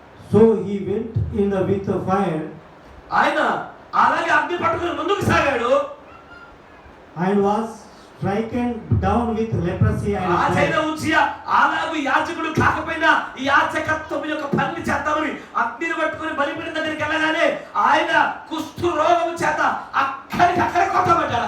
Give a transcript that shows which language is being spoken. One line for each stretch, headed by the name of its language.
English: So he went in the with the fire.
Telugu: ఆయన అలాగే అగ్ని పట్టుకుని ముందుకు సాగాడు.
English: And was stricken down with leprosy and
Telugu: అలాగే యాజకుడు కాకపోయినా ఈ యాజకత్వం యొక్క పని చేద్దామని అగ్నిని పట్టుకుని బలిపీఠం దగ్గరికి వెళ్ళగానే ఆయన కుష్ఠు రోగం చేత అక్కడికక్కడ కొట్టబడ్డాడు.